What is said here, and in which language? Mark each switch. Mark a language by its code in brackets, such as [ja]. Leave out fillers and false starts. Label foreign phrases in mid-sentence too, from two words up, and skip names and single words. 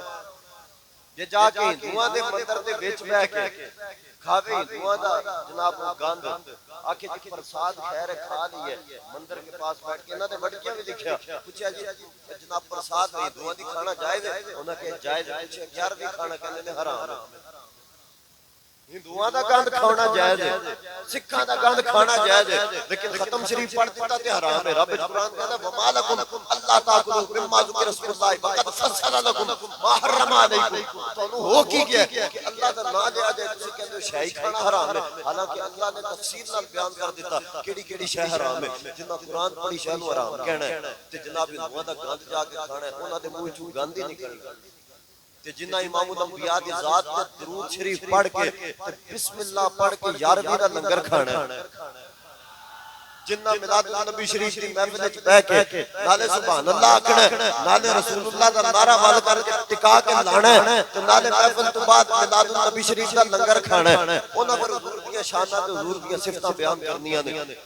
[pa] جے جا کے ہندوؤں دے مندر دے وچ بیٹھ کے کھاوے ہندوؤں دا جناب گند، آکھے جی پرساد خیر کھا لی ہے، مندر کے پاس بیٹھ کے انہاں نے وڈکیاں بھی لکھیا، پوچھا جی جناب پرساد ہندوؤں دی کھانا جائز ہے؟ انہاں کہ جائز ہے۔ پوچھا 11ویں کھانا کہندے نے حرام ہے۔ ہندوؤں دا گند کھانا جائز ہے، سکھاں دا گند کھانا جائز ہے، لیکن ختم شریف پڑھ دیتا تے حرام ہے۔ [ur] رب قرآن کہتا ہے [ar] وَمَا لَكُمْ أَلَّا تَأْكُلُوا مِمَّا ذُكِرَ اسْمُ اللَّهِ وَقَدْ فَصَّلَ لَكُمْ مَا حَرَّمَ عَلَيْكُمْ۔ [pa] تو ہو کی گیا کہ [ur] اللہ کا نام لیا جائے [pa] تسی کہتے ہو شے کھانا حرام ہے، حالانکہ اللہ نے تفصیل نال بیان کر دیتا کیڑی کیڑی شے حرام ہے۔ جنہ قرآن پڑھی شے نو حرام کہنا ہے تے جناب ہندوؤں دا گند جا کے کھانا ہے، انہاں دے منہ چوں گند ہی نکلنا۔ تے جنہ امام الانبیاء دی ذات تے درود شریف پڑھ کے تے بسم اللہ پڑھ کے 11ویں دا لنگر کھانا ہے، جنہ میلاد النبی شریف دی محفل وچ بیٹھ کے نالے [ar] سبحان اللہ [pa] آکھنا ہے، نالے رسول اللہ دا نعرہ وال کر کے ٹکا کے لانا ہے، تے نالے محفل تو بعد میلاد النبی شریف دا لنگر کھانا ہے۔ انہاں پر حضور دی شاناں تے حضور دی صفتاں بیان کرنیاں نے۔